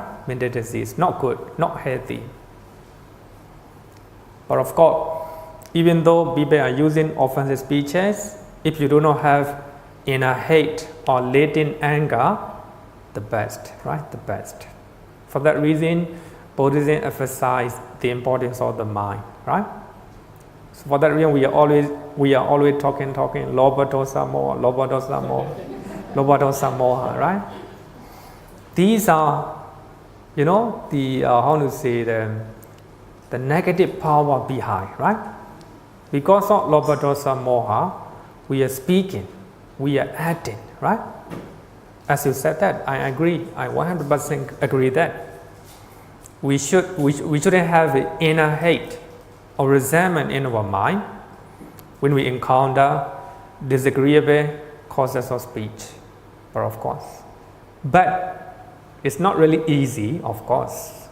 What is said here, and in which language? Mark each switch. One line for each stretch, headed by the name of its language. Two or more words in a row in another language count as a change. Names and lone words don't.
English: Mental disease, not good, not healthy. But of course, even though people are using offensive speeches, if you do not have inner hate or latent anger, the best, right? The best. For that reason, Buddhism emphasizes the importance of the mind, right? So for that reason, we are always talking,
Pali: lobha dosa moha, lobha dosa moha, lobha dosa moha,
English: right? These are, the the negative power behind, right? Because of
Pali: lobha dosa moha,
English: we are speaking, we are acting, right? As you said that, I agree. I 100% agree that we shouldn't have inner hate or resentment in our mind when we encounter disagreeable causes of speech, but it's not really easy, of course.